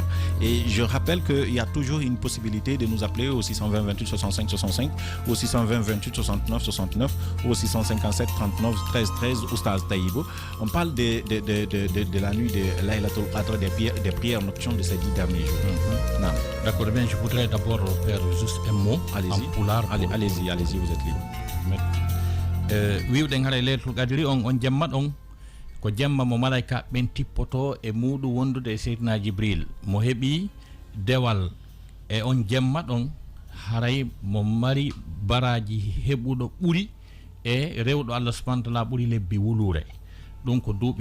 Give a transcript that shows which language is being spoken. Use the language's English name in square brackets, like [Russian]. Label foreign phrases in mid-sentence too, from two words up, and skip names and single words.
[French] Et je rappelle qu'il y a toujours une possibilité de nous appeler au 620 28 65 65, au 620 28 69 69, ou au 657 39 13 13, Oustaz Taïbou. On parle de la nuit de Laylatul Qadr, des prières nocturnes de ces 10 derniers jours. D'accord, bien, je voudrais d'abord faire juste un mot. Allez-y. En pulaar. Allez-y, vous êtes libre. [Fula] Wiwɗen haɗa leylatul qadri on jamma ɗon ko jamma mo malaika ɓen tippoto e muɗum wondude e seydina Jibril mo heɓi dewal e on jamma ɗon haray mo mari baraji heɓuɗo ɓuri e rewɗo Allah [Arabic] سبحانه وتعالى [Fula] ɓuri lebbi wulure ɗum ko duuɓi